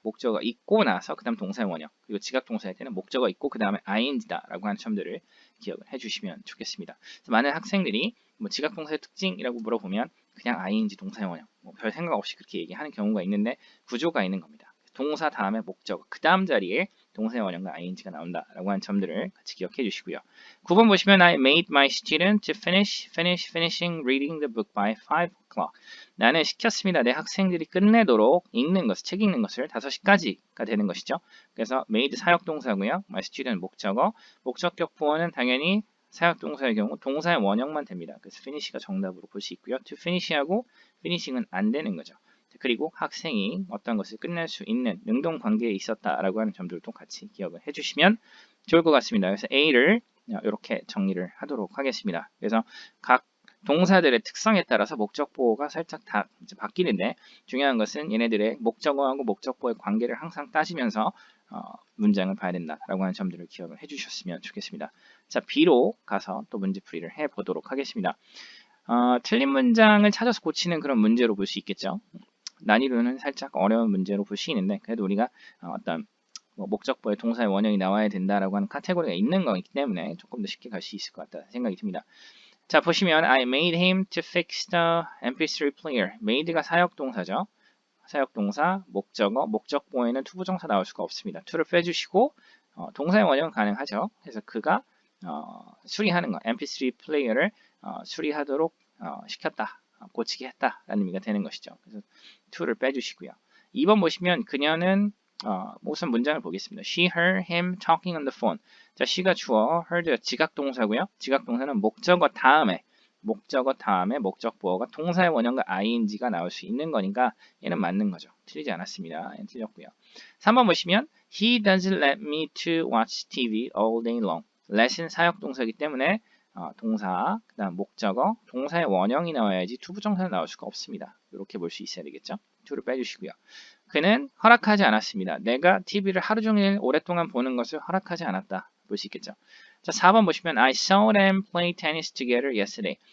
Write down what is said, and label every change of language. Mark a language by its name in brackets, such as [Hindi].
[Korean] 목적어가 있고 나서 그 다음 동사의 원형 그리고 지각동사일 때는 목적어가 있고 그 다음에 ing다라고 하는 점들을 기억을 해주시면 좋겠습니다. 많은 학생들이 뭐 지각동사의 특징이라고 물어보면 그냥 ing 동사의 원형 별 생각 없이 그렇게 얘기하는 경우가 있는데 구조가 있는 겁니다. 동사 다음에 목적어 그 다음 자리에 동사의 원형과 ing가 나온다라고 하는 점들을 같이 기억해 주시고요. 9번 보시면 [English] I made my student to finishing reading the book by 5 o'clock. [Korean] 나는 시켰습니다. 내 학생들이 끝내도록 읽는 것을, 책 읽는 것을 5시까지가 되는 것이죠. 그래서 made 사역동사고요. my student 목적어, 목적격 보어는 당연히 사역동사의 경우 동사의 원형만 됩니다. 그래서 finish가 정답으로 볼 수 있고요. to finish하고 finishing은 안 되는 거죠. 그리고 학생이 어떤 것을 끝낼 수 있는 능동 관계에 있었다라고 하는 점들도 같이 기억을 해주시면 좋을 것 같습니다. 그래서 A를 이렇게 정리를 하도록 하겠습니다. 그래서 각 동사들의 특성에 따라서 목적보호가 살짝 다 바뀌는데 중요한 것은 얘네들의 목적어하고 목적보호의 관계를 항상 따지면서 문장을 봐야 된다라고 하는 점들을 기억을 해주셨으면 좋겠습니다. 자, B로 가서 또 문제풀이를 해보도록 하겠습니다. 틀린 문장을 찾아서 고치는 그런 문제로 볼 수 있겠죠. 난이도는 살짝 어려운 문제로 볼 수 있는데 그래도 우리가 어떤 목적보에 동사의 원형이 나와야 된다라고 하는 카테고리가 있는 거기 때문에 조금 더 쉽게 갈 수 있을 것 같다 생각이 듭니다. 자, 보시면 [English] I made him to fix the MP3 player. [Korean] made가 사역동사죠. 사역동사, 목적어, 목적보에는 투부정사 나올 수가 없습니다. to를 빼주시고 동사의 원형은 가능하죠. 그래서 그가 수리하는 거, MP3 플레이어를 수리하도록 시켰다. 고치게 했다라는 의미가 되는 것이죠. 그래서 to를 빼주시고요. 2번 보시면 그녀는 우선 문장을 보겠습니다. [English] She heard him talking on the phone. [Korean] 자, she가 주어, heard 지각동사고요. 지각동사는 목적어 다음에 목적보어가 동사의 원형과 ing가 나올 수 있는 거니까 얘는 맞는 거죠. 틀리지 않았습니다. 얘는 틀렸고요. 3번 보시면 [English] He doesn't let me to watch TV all day long. [Korean] let은 사역동사이기 때문에 동사, 그 다음 목적어, 동사의 원형이 나와야지 투부정사는 나올 수가 없습니다. 이렇게 볼 수 있어야 되겠죠. to를 빼주시고요. 그는 허락하지 않았습니다. 내가 TV를 하루 종일 오랫동안 보는 것을 허락하지 않았다. 볼 수 있겠죠. 자, 4번 보시면 [English] I saw them play tennis together yesterday.